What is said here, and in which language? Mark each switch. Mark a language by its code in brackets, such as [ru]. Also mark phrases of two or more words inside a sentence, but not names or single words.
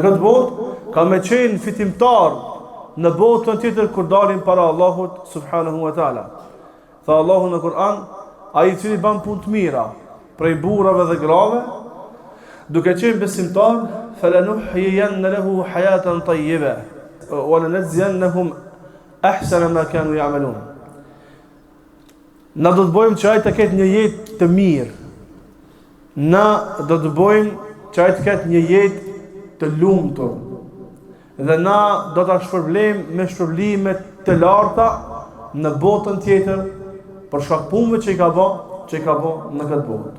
[sq] Në këtë botë ka me qenë fitimtar në botën tjetër kur dalin para Allahut [ar] سبحانه وتعالى. [sq] Tha Allahu në Kur'an, ai i cili ban punë të mira prej burrave dhe grave, duke qenë besimtar, [ar] فلنحيين له حياة طيبة ولنجزينهم أحسن ما كانوا يعملون. [sq] Na do të bëjmë që ai të ketë një jetë të mirë. Na do të bëjmë që ai të ketë një jetë të lumtur. Dhe na do ta shpërblejmë me shpërblime të larta në botën tjetër për shkak punëve që i ka bë në këtë botë.